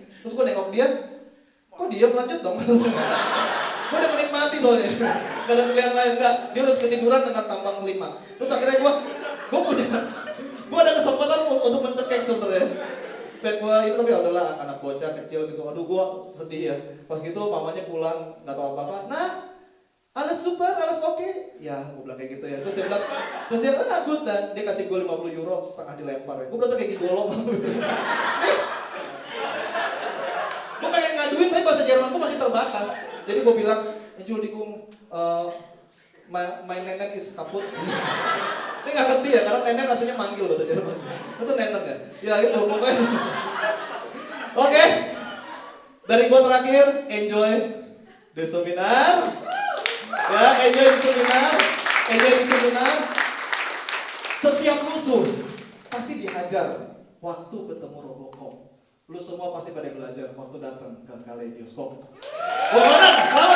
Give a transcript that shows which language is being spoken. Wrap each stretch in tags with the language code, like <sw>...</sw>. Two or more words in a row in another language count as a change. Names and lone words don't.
<id>Terus gue nengok dia, kok dia lanjut dong? Gue udah menikmati soalnya, gak ada pilihan lain, enggak. Dia udah ketiduran dengan tambang klimaks. Terus akhirnya gue ada kesempatan untuk mencekik sebenarnya. Dan gue itu tapi adalah anak bocah kecil gitu, aduh gue sedih ya. Pas gitu mamanya pulang, gak tahu apa-apa. Nah,</id> <de>alles super, alles oke.</de> <id>Ya, gue bilang kayak gitu ya. Terus dia kan good dan dia kasih gue 50 euro setengah dilempar ya. Gue berasa kayak gigolo gitu. Gue pengen ngaduin tapi bahasa Jerman gue masih terbatas. Jadi gue bilang, Entschuldigung,</id> <en>my nenen is kaput.</en> <id>Dia nggak ngerti ya, karena nenen artinya manggil bahasa Jerman. Itu nenen ya? Ya itu pokoknya. Oke. Dari gue terakhir,</id> <en>enjoy the seminar. Ya, enjoy the seminar. Enjoy the seminar.</en> <id>Setiap musuh pasti dihajar waktu ketemu Robocop. Lu semua pasti pada belajar waktu datang ke Kaleidoskop. Gua</id>